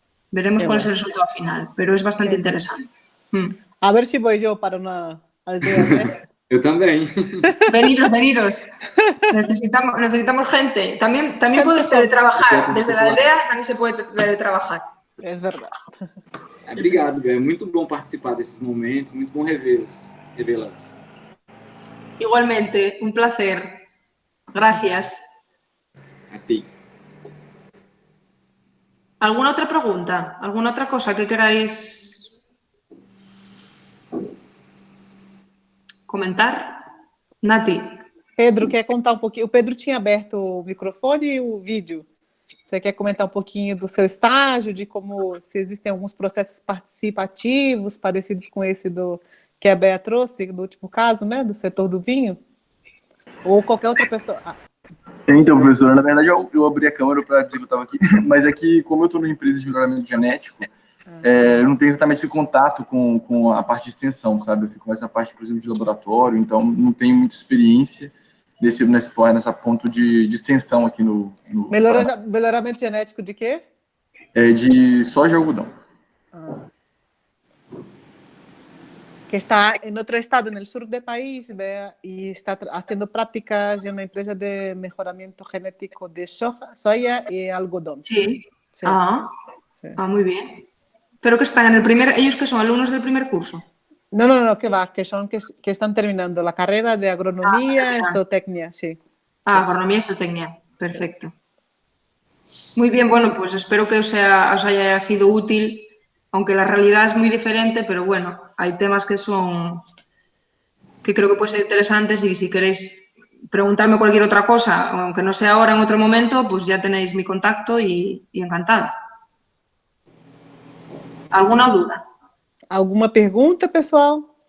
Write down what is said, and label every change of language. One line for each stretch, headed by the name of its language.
Spanish: Veremos cuál es el resultado final, pero es bastante interesante. A ver si voy yo para una aldea de esta.
Portuguese: Eu também.
Spanish: Veniros. Necesitamos gente. También puedes joven. teletrabajar. Desde la aldea también se puede teletrabajar. Es verdad.
Portuguese: Obrigado, Bé. É muito bom participar desses momentos, muito bom revê-las.
Spanish: Igualmente, un placer. Gracias. A ti. ¿Alguna otra pregunta? ¿Alguna otra cosa que queráis comentar? Nati.
Portuguese: Pedro, quer contar um pouquinho? O Pedro tinha aberto o microfone e o vídeo. Você quer comentar um pouquinho do seu estágio, de como, se existem alguns processos participativos parecidos com esse que a Bea trouxe, do último caso, né, do setor do vinho? Ou qualquer outra pessoa... Então, professora, na verdade eu abri a câmera para dizer que eu estava aqui, mas é que, como eu estou numa empresa de melhoramento genético, eu não tenho exatamente esse contato com a parte de extensão, sabe? Eu fico com essa parte, por exemplo, de laboratório, então não tenho muita experiência nessa ponto de extensão aqui no Melhoramento genético de quê? De soja e algodão. Que está em outro estado, no sul do país, e está fazendo práticas em uma empresa de melhoramento genético de soja e algodão.
Spanish: Sí. Sí. Sí. Muy bien. Pero que están en el ellos que son alumnos del primer curso. No, que va, que están terminando la carrera de agronomía y zootecnia, sí. Agronomía y zootecnia, perfecto. Muy bien, bueno, pues espero que os haya sido útil, aunque la realidad es muy diferente, pero bueno, hay temas que creo que pueden ser interesantes y si queréis preguntarme cualquier otra cosa, aunque no sea ahora, en otro momento, pues ya tenéis mi contacto y encantado. ¿Alguna duda?
Portuguese: Alguma pergunta, pessoal?